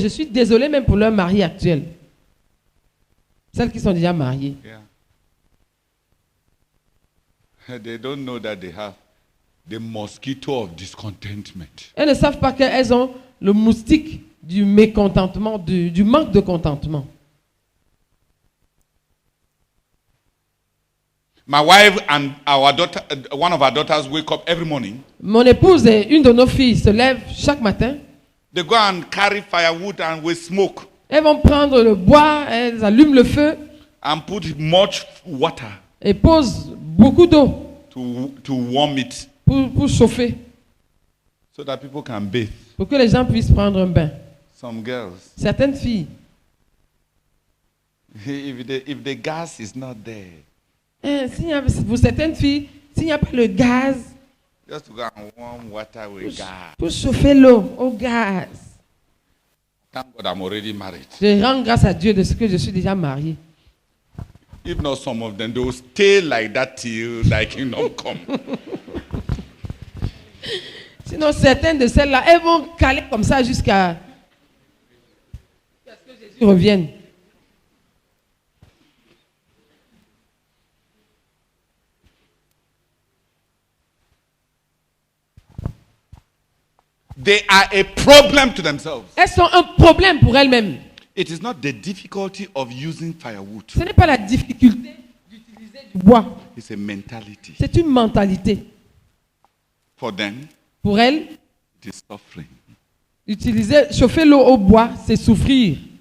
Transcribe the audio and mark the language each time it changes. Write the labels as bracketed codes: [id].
[fr] Je suis désolé même pour leur mari actuel. Celles qui sont déjà mariées. [en] Yeah. They don't know that they have the mosquito of discontentment. [fr] Elles ne savent pas qu'elles ont le moustique du mécontentement, du manque de contentement. [en] My wife and our daughter, one of our daughters, wake up every morning. [fr] Mon épouse et une de nos filles se lèvent chaque matin. [en] They go and carry firewood and we smoke [fr] Elles vont prendre le bois, elles allument le feu [en] and put much water [fr] et posent beaucoup d'eau [en] to warm it [fr] pour chauffer, [en] so that people can bathe. [fr] pour que les gens puissent prendre un bain. [en] Some girls, [fr] Certaines filles, [en] if the gas is not there, [fr] pour certaines filles, s'il n'y a pas le gaz, [en] just to go and warm water with gas. [fr] pour chauffer l'eau au gaz. [en] Thank God I'm already married. [fr] Je rends grâce à Dieu de ce que je suis déjà mariée. [en] If not some of them, they will stay like that till thy kingdom come. [fr] Sinon, certaines de celles-là, elles vont caler comme ça jusqu'à ce que Jésus revienne. [en] They are a problem to themselves. [fr] Elles sont un problème pour elles-mêmes. [en] It is not the difficulty of using firewood. [fr] Ce n'est pas la difficulté d'utiliser du bois. [en] It's a mentality. [fr] C'est une mentalité. [en] For them, [fr] Pour elles, [en] it is suffering. [fr] chauffer l'eau au bois, c'est souffrir.